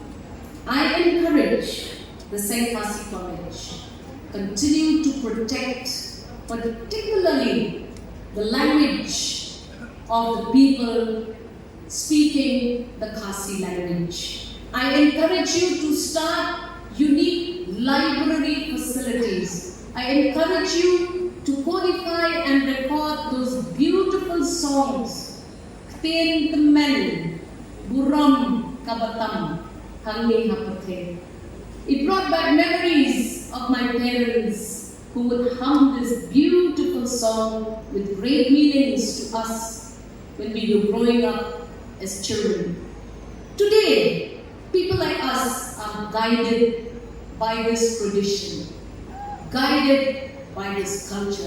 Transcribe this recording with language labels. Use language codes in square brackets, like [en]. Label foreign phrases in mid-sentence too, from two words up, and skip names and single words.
[en] I encourage the Seng College continue to protect particularly the language of the people speaking the Khasi language. I encourage you to start unique library facilities. I encourage you to codify and record those beautiful songs. [kha] Kten temen, buram kabatam, hangi hapate. [en] It brought back memories of my parents who would hum this beautiful song with great meanings to us when we were growing up as children. Today, people like us are guided by this tradition, guided by this culture.